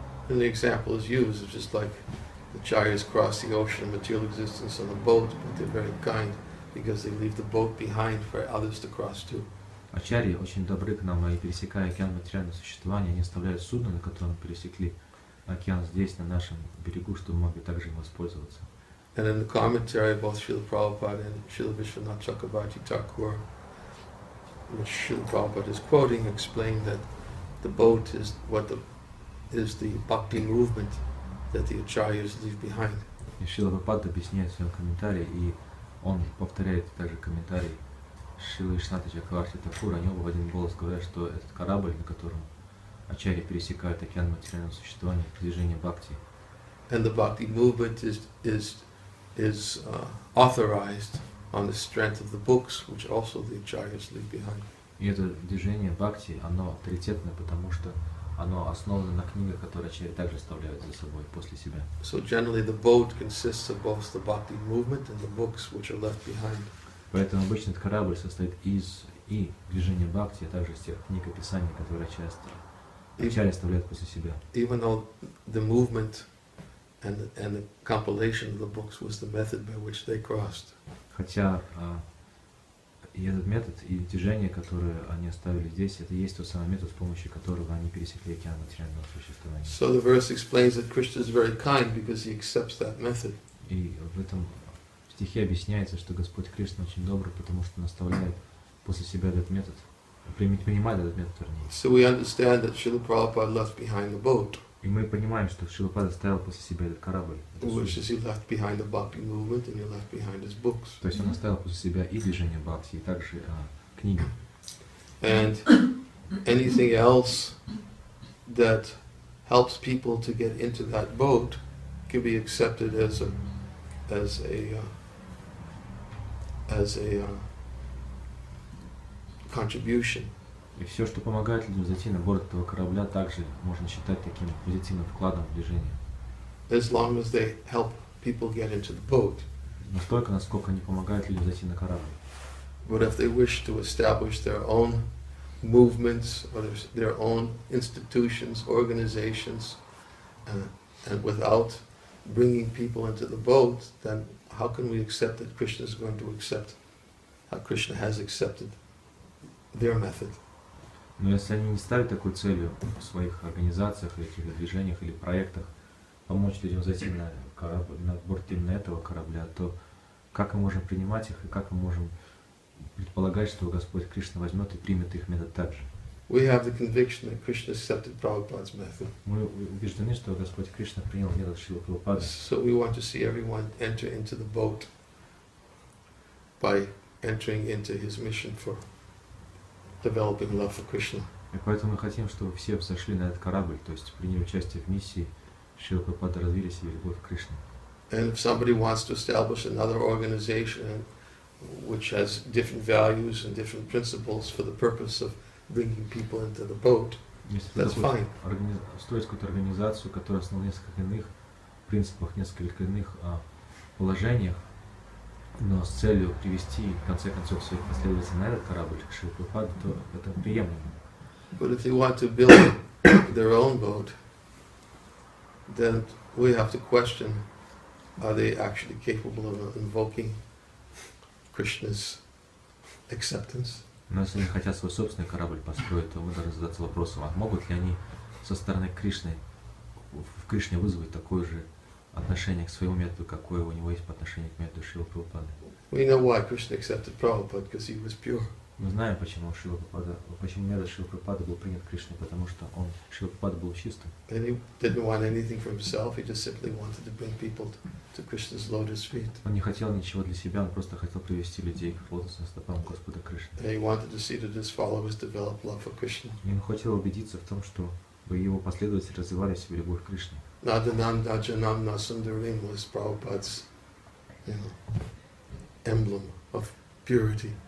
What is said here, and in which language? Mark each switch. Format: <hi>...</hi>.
<en>And the example is used, it's just like the acharyas cross the ocean of material existence on a boat, but they're very kind because they leave the boat behind for others to cross too.</en> <ru>Ачарьи очень добры к нам, и пересекая океан материального существования, они оставляют судно, на котором пересекли океан здесь, на нашем берегу, чтобы мы могли также им воспользоваться.</ru> <en>And in the commentary, both Srila Prabhupada and Srila Vishwanath Chakravarti Thakur, which Srila Prabhupada is quoting, explain that the boat is the bhakti movement that the acharyas leave behind.</en> <ru>И Шрила Прабхупада объясняет в своем комментарии, и он повторяет также комментарий Шрилы Вишваната Чакраварти Такура, они оба в один голос говорят, что этот корабль, на котором ачарьи пересекают океан материального существования, движение бхакти.</ru> <en>And the bhakti movement is authorized on the strength of the books, which also the acharyas leave behind.</en> <ru>И это движение бхакти, оно авторитетное, потому что оно основано на книгах, которые ачарьи также оставляют за собой после себя.</ru> <en>So generally the boat consists of both the bhakti movement and the books which are left behind.</en> <ru>Поэтому обычно этот корабль состоит из и движения бхакти, а также из тех книг и писаний, которые ачарьи оставляют после себя.</ru> <en>Even though the movement and the compilation of the books was the method by which they crossed.</en> <ru>Хотя и этот метод, и движение, которое они оставили здесь, это и есть тот самый метод, с помощью которого они пересекли океан материального существования.</ru> <en>So the verse explains that Krishna is very kind because he accepts that method.</en> <ru>И в этом стихе объясняется, что Господь Кришна очень добрый, потому что он оставляет после себя этот метод, принимает этот метод, вернее.</ru> <en>So we understand that Srila Prabhupada left behind the boat.</en> <ru>И мы понимаем, что Шрила Прабхупада оставил после себя этот корабль.</ru> <en>Which is he left behind the bhakti movement and he left behind his books.</en> <ru>То есть он оставил после себя и движение бхакти, и также книги.</ru> <en>And anything else that helps people to get into that boat can be accepted as a contribution.</en> <ru>И все, что помогает людям зайти на борт этого корабля, также можно считать таким позитивным вкладом в движение.</ru> <en>As long as they help people get into the boat.</en> <ru>Настолько, насколько они помогают людям зайти на корабль.</ru> <en>But if they wish to establish their own movements or their own institutions, organizations, and without bringing people into the boat, then how can we accept that Krishna is going to accept how Krishna has accepted their method?</en> <ru>Но если они не ставят такой целью в своих организациях, или каких-то движениях или проектах помочь людям зайти на корабль, на борт именно этого корабля, то как мы можем принимать их и как мы можем предполагать, что Господь Кришна возьмет и примет их метод так же?</ru> <en>We have the conviction that Krishna accepted Prabhupada's method.</en> <ru>Мы убеждены, что Господь Кришна принял метод Шрилы Прабхупады.</ru> <en>So we want to see everyone enter into the boat by entering into his mission for developing love for Krishna.</en> <ru>И поэтому мы хотим, чтобы все сошли на этот корабль, то есть приняли участие в миссии Шрилы Прабхупады, развили себе любовь к Кришне.</ru> <en>And if somebody wants to establish another organization which has different values and different principles for the purpose of bringing people into the boat, that's fine.</en> <ru>Строить какую-то организацию, которая основана на несколько иных принципах, несколько иных положениях, но с целью привести, в конце концов, своих последователей на этот корабль, к Шриле Прабхупаде, то это приемлемо.</ru> <en>But if they want to build their own boat, then we have to question, are they actually capable of invoking Krishna's acceptance?</en> <ru>Но если они хотят свой собственный корабль построить, то мы должны задаться вопросом, а могут ли они со стороны Кришны, в Кришне вызвать такое же отношение к своему методу, какое у него есть по отношению к методу Шрилы Прабхупады?</ru> <en>We know why Krishna accepted Prabhupada, because he was pure.</en> <ru>Мы знаем, почему метод Шрилы Прабхупады был принят Кришной, потому что Шрила Прабхупада был чистым.</ru> <en>And he didn't want anything for himself, he just simply wanted to bring people to Krishna's lotus feet.</en> <ru>Он не хотел ничего для себя, он просто хотел привести людей к лотосным стопам Господа Кришны.</ru> <en>And he wanted to see that his followers develop love for Krishna.</en> <ru>И он хотел убедиться в том, что его последователи развивали в себе любовь к Кришне.</ru> <sa>Nadanam Dajanam Nasundarim</sa> <en>was Prabhupada's, emblem of purity.</en>